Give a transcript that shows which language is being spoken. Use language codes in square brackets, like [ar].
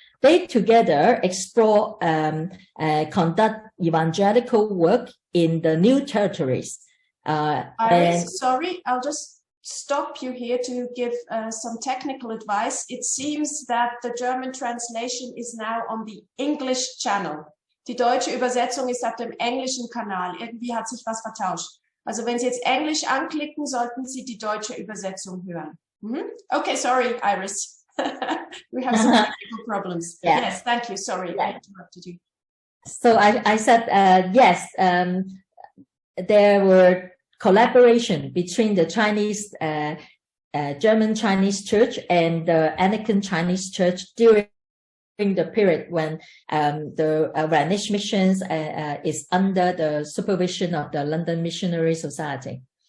[en] They together explore, conduct evangelical work in the new territories, Iris, sorry, I'll just stop you here to give some technical advice. It seems that the German translation is now on the English channel. [de] Die deutsche Übersetzung ist auf dem englischen Kanal. Irgendwie hat sich was vertauscht. Also wenn Sie jetzt Englisch anklicken, sollten Sie die deutsche Übersetzung hören. [en] Okay, sorry, Iris. We have some technical problems. Yeah. Yes, thank you. Sorry, I interrupted you. So I said, yes, there were collaboration between the Chinese, German Chinese church and the Anglican Chinese church during the period when the Rhenish missions is under the supervision of the London Missionary Society.